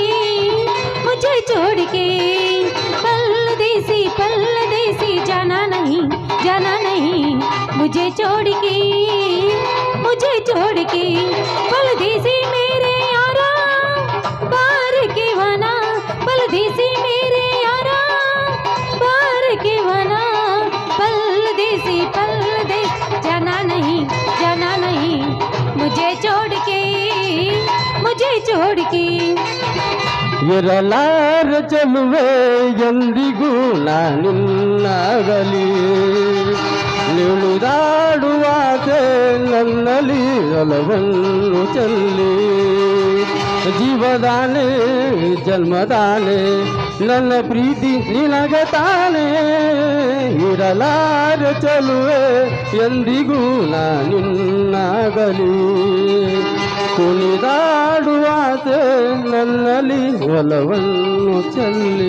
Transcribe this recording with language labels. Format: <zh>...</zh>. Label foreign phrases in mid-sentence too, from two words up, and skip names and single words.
<hi>परदेसी जाना नहीं मुझे छोड़ के परदेसी मेरे यारा बार के वना परदेसी मेरे यारा बार के वना परदेसी जाना नहीं मुझे छोड़ के</hi> <kn>ಇರಲಾರ ಚೆಲುವೆ ಎಂದಿಗೂ ನಾನಿನ್ನಾಗಲಿ ನಿಳುದಾಡುವಾಸೆ ನನ್ನಲ್ಲಿ ಒಲವನ್ನು ಚೆಲ್ಲಿ ಜೀವದಾನೆ ಜನ್ಮದಾನೆ ನನ್ನ ಪ್ರೀತಿ ನಿನಗೆ ತಾನೇ ಇರಲಾರ ಚೆಲುವೆ ಎಂದಿಗೂ ನಾನಿನ್ನಾಗಲಿ ಕುಣಿದಾಡುವಾಸೆ ನನ್ನಲ್ಲಿ ಒಲವನ್ನು ಚೆಲ್ಲಿ</kn>